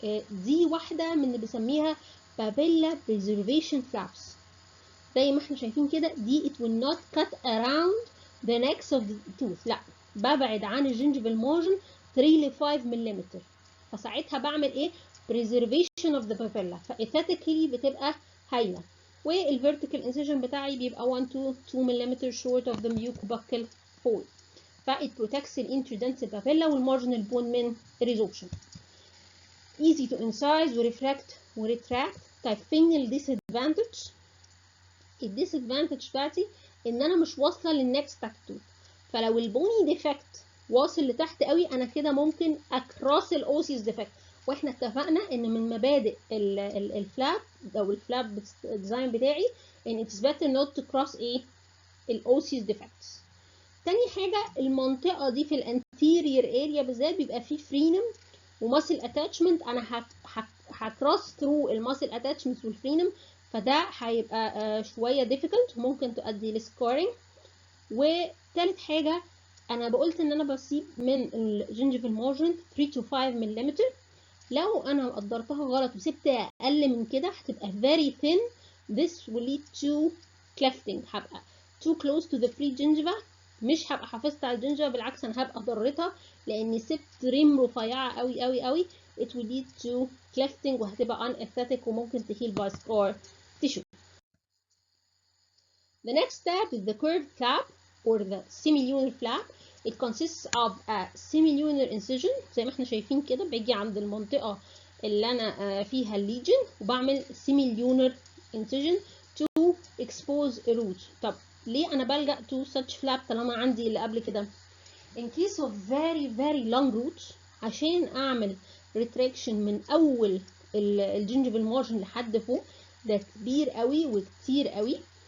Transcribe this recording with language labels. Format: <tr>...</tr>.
<ar>دي واحده من اللي بسميها بابيلا</ar> <en>preservation flaps.</en> <ar>زي ما احنا شايفين كده دي</ar> <en>it will not cut around the necks of the tooth،</en> <ar>لا ببعد عن الجنجيفال مارجن 3 ل 5 ملم، فساعتها بعمل ايه؟</ar> <en>preservation of the papilla،</en> <ar>فاثيتيكلي بتبقى هايله. والفيرتيكال انسيجن بتاعي بيبقى 1 to 2 ملم</ar> <en>short of the mucobuccal hole،</en> <ar>ف</ar> <en>it protects</en> <ar>الانتردنتال papilla والمارجنال بون من resorption.</ar> <en>easy to incise وريفراكت وريتراكت.</en> <ar>طيب فين الديسادفانتج؟ الديسادفانتج بتاعتي ان انا مش واصله للنكس بتاعت التوث، فلو البوني ديفكت واصل لتحت قوي انا كده ممكن اكراس الاوسيس ديفكت، واحنا اتفقنا ان من مبادئ الفلاب او الفلاب ديزاين بتاعي ان</ar> <en>it's better not to cross</en> <ar>ايه الاوسيس ديفكتس. تاني حاجه المنطقه دي في الانتيريور اريا بالذات بيبقى فيه فرينم وماسل اتاتشمنت، انا هكراس ثرو الماسل اتاتشمنت والفرينم، فده هيبقى شويه difficult وممكن تؤدي لسكارينج. وتالت حاجه انا بقولت ان انا بسيب من الجنجيفال مارجن 3 to 5 ملم، لو انا قدرتها غلط وسبت اقل من كده هتبقى</ar> <en>very thin. This will lead to clefting.</en> <ar>هبقى</ar> <en>too close to the pregingiva،</en> <ar>مش هبقى حافظت على الجنجفة، بالعكس انا هبقى ضرتها لاني سبت ريم رفيعه قوي قوي قوي.</ar> <en>it will lead to clefting</en> <ar>وهتبقى</ar> <en>unaesthetic</en> <ar>وممكن تهيل</ar> <en>by scar tissue. The next step is the curved flap or the semilunar flap. It consists of a semilunar incision</en> <ar>زي ما احنا شايفين كده، باجي عند المنطقة اللي أنا فيها الليجن وبعمل</ar> <en>semilunar incision to expose a root.</en> <ar>طب ليه أنا بلجأ</ar> <en>to such flap</en> <ar>طالما عندي اللي قبل كده؟</ar> <en>In case of very long roots</en> <ar>عشان أعمل retraction من أول الجنجفال مارجن لحد فوق، ده كبير قوي وكتير قوي.</ar>